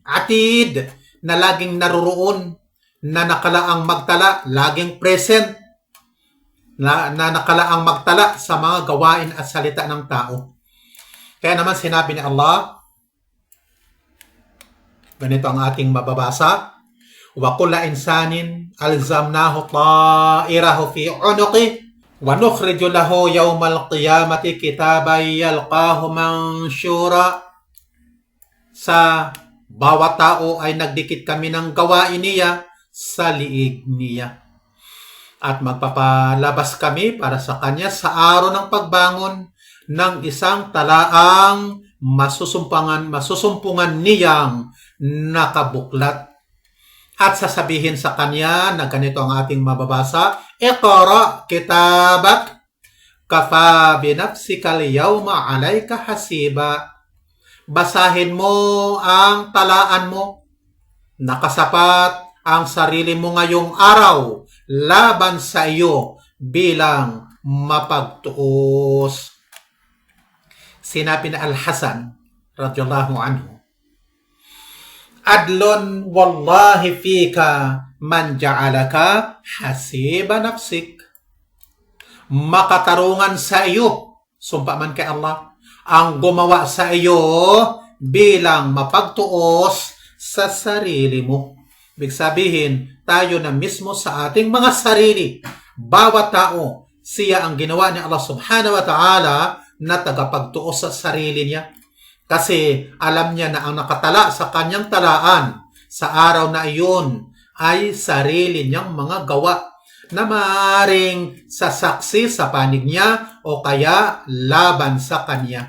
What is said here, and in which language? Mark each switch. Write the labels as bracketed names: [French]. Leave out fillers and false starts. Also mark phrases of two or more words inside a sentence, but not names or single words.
[Filipino] Atid, na laging naroroon, na nakalaang magtala, laging present, na nakalaang magtala sa mga gawain at salita ng tao. Kaya naman sinabi ni Allah, ganito ang ating mababasa, [Arabic] وكل إنسان ألزمناه طائره في عنقه ونخرج له يوم القيامة كتابا يلقاه منشورا. [Filipino] Sa bawat tao ay nagdikit kami ng gawain niya sa liig niya. At magpapalabas kami para sa kanya sa araw ng pagbangon ng isang talaang masusumpungan niyang nakabuklat. At sasabihin sa kanya na ganito ang ating mababasa, [Arabic] اقرأ كتابك كفى بنفسك اليوم عليك حسيبا. [Filipino] Basahin mo ang talaan mo. Nakasapat ang sarili mo ngayong araw laban sa iyo bilang mapagtuos. Sinabi na [Arabic] Al-Hasan رضي الله عنه عدل والله فيك من جعلك حسيب نفسك. [Filipino] Makatarungan sa iyo, sumpa man kay Allah, ang gumawa sa iyo bilang mapagtuos sa sarili mo. Ibig sabihin, tayo na mismo sa ating mga sarili, bawat tao, siya ang ginawa ni Allah [Arabic] سبحانه وتعالى [Filipino] na tagapagtuos sa sarili niya. Kasi alam niya na ang nakatala sa kanyang talaan sa araw na iyon ay sarili niyang mga gawa na maaaring sasaksi sa panig niya o kaya laban sa kanya.